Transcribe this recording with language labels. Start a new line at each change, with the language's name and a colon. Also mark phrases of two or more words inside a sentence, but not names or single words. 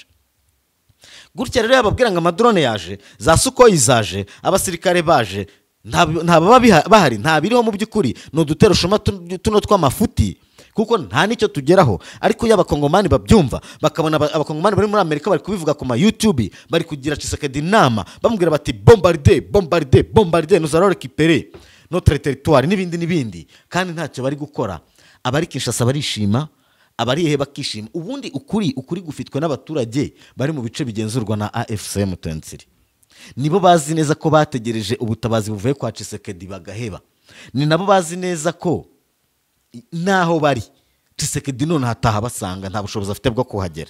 Kinyarwanda: Gutya rero yababwira ngo amadrone yaje, za Sukhoi zaje, abasirikare baje, nta baba bahari, nta biriho mu by'ukuri, ni udutero shuma tuno tw'amafuti kuko nta nicyo tugeraho. Ariko y'abakongomani babyumva bakabona abakongomani bari muri Amerika bari kubivuga ku ma YouTube, bari kugira Tshisekedi inama bamubwira bati
French: bombarder nous allons récupérer notre territoire
Kinyarwanda: n'ibindi kandi ntacyo bari gukora. Abari Kinshasa barishima, abarihe bakishima. Ubundi ukuri gufitwe n'abaturage bari mu bice bigenzurwa na AFC M23. Nibo bazi neza ko bategereje ubutabazi buvuye kwa Tshisekedi bagaheba. Ni nabo bazi neza ko naho bari Tshisekedi none hataha basanga nta bushobozi afite bwo kuhagera.